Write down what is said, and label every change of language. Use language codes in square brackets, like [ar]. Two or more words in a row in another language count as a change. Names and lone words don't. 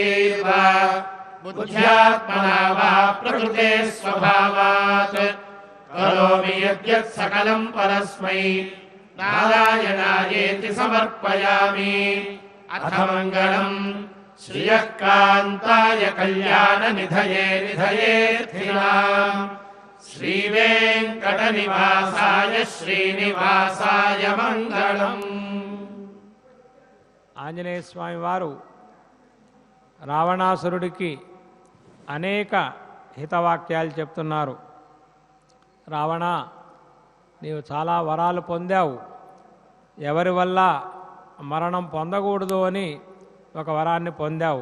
[sa] मनसेन्द्रियैर्वा बुद्ध्यात्मना वा प्रकृते स्वभावात् करोमि यद्यत् सकलं परस्मै नारायणायेति समर्पयामि। अथ मङ्गलम् श्रियः कान्ताय कल्याणनिधये निधयेऽर्थिनाम् श्रीवेङ्कटनिवासाय श्रीनिवासाय मङ्गलम्। [te] ఆంజనేయ స్వామి వారు రావణాసురుడికి అనేక హితవాక్యాలు చెప్తున్నారు. రావణ, నీవు చాలా వరాలు పొందావు, ఎవరి వల్ల మరణం పొందకూడదు అని ఒక వరాన్ని పొందావు.